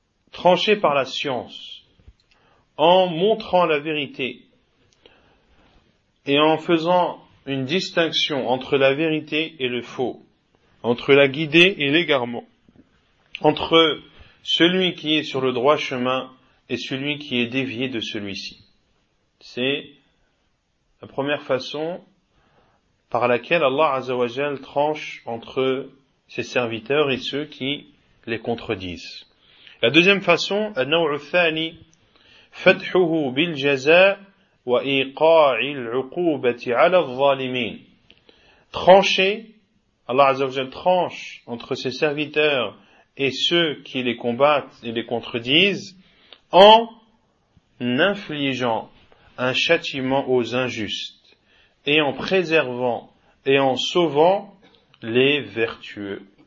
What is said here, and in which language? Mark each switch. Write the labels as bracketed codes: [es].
[fr] Trancher par la science, en montrant la vérité et en faisant une distinction entre la vérité et le faux, entre la guidée et l'égarement, entre celui qui est sur le droit chemin et celui qui est dévié de celui-ci. C'est la première façon par laquelle Allah Azza wa Jal tranche entre ses serviteurs et ceux qui les contredisent. La deuxième façon, [ar] النوع الثاني, فتحه بالجزاء وإيقاع العقوبة على الظالمين. [fr] Trancher, Allah Azza wa Jal tranche entre ses serviteurs et ceux qui les combattent et les contredisent en infligeant un châtiment aux injustes et en préservant et en sauvant les vertueux.